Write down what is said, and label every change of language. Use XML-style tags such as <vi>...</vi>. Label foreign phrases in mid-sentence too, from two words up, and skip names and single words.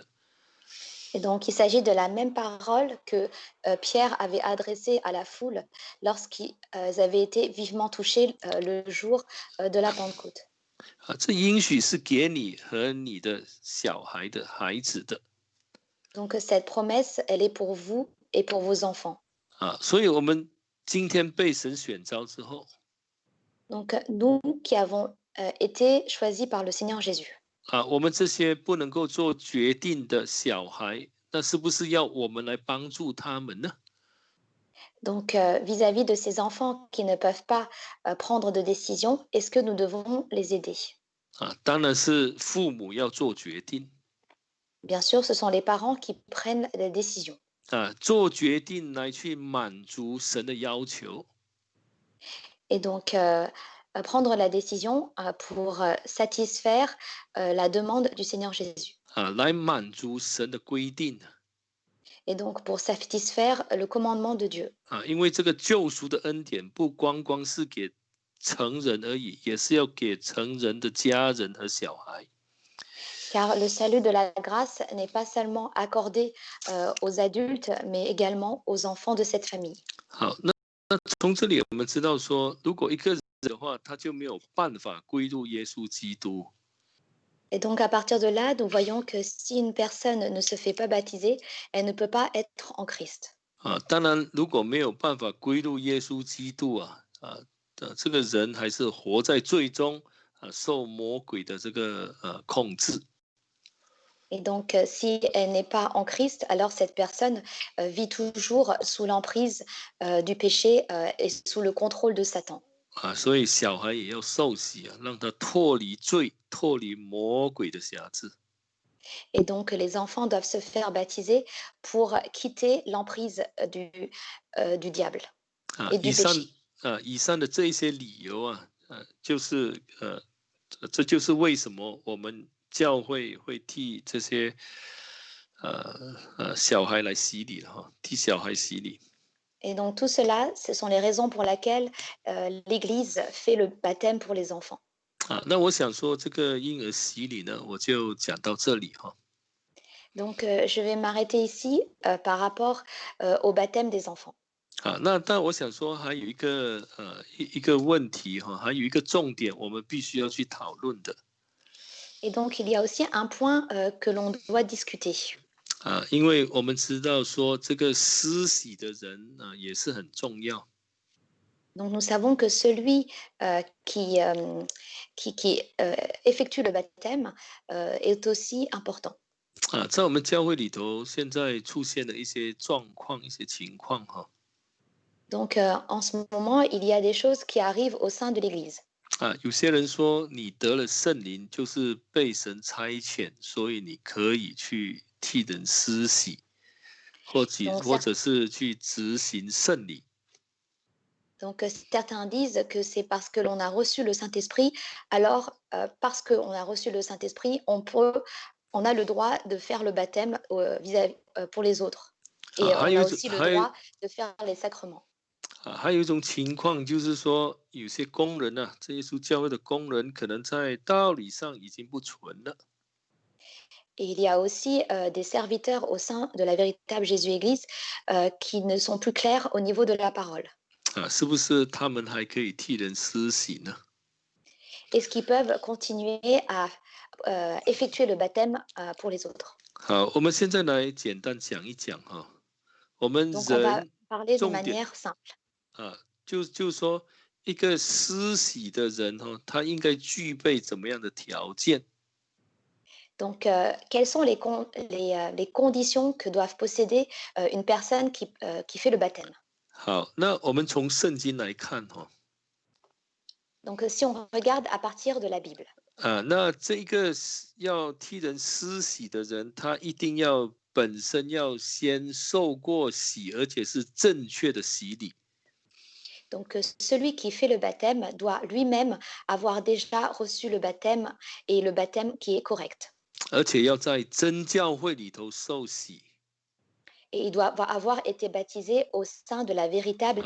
<fr>Et donc, il s'agit de la même parole que Pierre avait adressée à la foule lorsqu'ils avaient été vivement touchés le jour de la Pentecôte.</fr> <zh>这应许是给你和你的小孩的孩子的。</zh> <fr>Donc, cette promesse, elle est pour vous et pour vos enfants.</fr> <zh>所以我们今天被神选召之后，</zh> <fr>Donc, nous qui avons été choisis par le Seigneur Jésus.</fr> <zh>我们这些不能够做决定的小孩，那是不是要我们来帮助他们呢？</zh> <fr>Donc, vis-à-vis de ces enfants qui ne peuvent pas prendre de décision, est-ce que nous devons les aider?</fr> <zh>当然是父母要做决定。</zh> <fr>Bien sûr, ce sont les parents qui prennent les décisions.</fr> <zh>做决定来去满足神的要求。</zh> <fr>Et donc, prendre la décision pour satisfaire la demande du Seigneur Jésus.</fr> <zh>来满足神的规定。</zh> <fr>Et donc, pour satisfaire le commandement de Dieu.</fr> <zh>因为这个救赎的恩典不光光是给成人而已，也是要给成人的家人和小孩。</zh> <fr>Car le salut de la grâce n'est pas seulement accordé aux adultes, mais également aux enfants de cette famille.</fr> <zh>好，那从这里我们知道说，如果一个人的话，他就没有办法归入耶稣基督。</zh> <fr>Et donc, à partir de là, nous voyons que si une personne ne se fait pas baptiser, elle ne peut pas être en Christ.</fr> <zh>当然，如果没有办法归入耶稣基督这个人还是活在罪中受魔鬼的这个控制。</zh> <fr>Et donc, si elle n'est pas en Christ, alors cette personne vit toujours sous l'emprise du péché et sous le contrôle de Satan.</fr> <zh>所以小孩也要受洗让他脱离罪，脱离魔鬼的辖制。</zh> <fr>Et donc, les enfants doivent se faire baptiser pour quitter l'emprise du diable et du péché.</fr> <zh>以上的这一些理由就是这就是为什么我们教会会替这些小孩来洗礼了替小孩洗礼。</zh> <fr>Et donc, tout cela, ce sont les raisons pour lesquelles l'Église fait le baptême pour les enfants.</fr> <zh>那我想说这个婴儿洗礼呢，我就讲到这里</zh> <fr>Donc, je vais m'arrêter ici par rapport au baptême des enfants.</fr> <zh>那但我想说还有一个问题还有一个重点，我们必须要去讨论的。</zh> <fr>Et donc, il y a aussi un point que l'on doit discuter.</fr> <zh>因为我们知道说这个施洗的人也是很重要。</zh> <fr>Donc, nous savons que celui qui effectue le baptême est aussi important.</fr> <zh>在我们教会里头，现在出现了一些状况、一些情况</zh> <fr>Donc, en ce moment, il y a des choses qui arrivent au sein de l'Église.</fr> <zh>有些人说你得了圣灵，就是被神差遣，所以你可以去替人施洗，或者是去执行圣礼。</zh> <fr>Donc, certains disent que c'est parce que l'on a reçu le Saint-Esprit, alors parce qu'on a reçu le Saint-Esprit, on a le droit de faire le baptême pour les autres. Et on a aussi le droit de faire les sacrements.</fr> <zh>还有一种情况就是说，有些工人啊，这耶稣教会的工人可能在道理上已经不纯了。</zh> <fr>Et il y a aussi des serviteurs au sein de la véritable Jésus-Église qui ne sont plus clairs au niveau de la parole.</fr> <zh>是不是他们还可以替人施洗呢？</zh> <fr>Est-ce qu'ils peuvent continuer à effectuer le baptême pour les autres?</fr> <zh>好，我们现在来简单讲一讲哈，我们</zh> <fr>Donc, on va</fr> <zh>人</zh> <fr>parler de</fr> <zh>重点</zh> <fr>manière simple.</fr> <zh>就是说一个施洗的人哈，他应该具备怎么样的条件？</zh> <fr>Donc, quelles sont les conditions que doivent posséder une personne qui fait le baptême?</fr> <zh>好，那我们从圣经来看哈，</zh> <fr>Donc, si on regarde à partir de la Bible,</fr> <zh>那这一个要替人施洗的人，他一定要本身要先受过洗，而且是正确的洗礼。</zh> <fr>donc celui qui fait le baptême doit lui-même avoir déjà reçu le baptême et le baptême qui est correct.</fr> <zh>而且要在真教会里头受洗</zh> <fr>Et il doit avoir été baptisé au sein de la véritable</fr>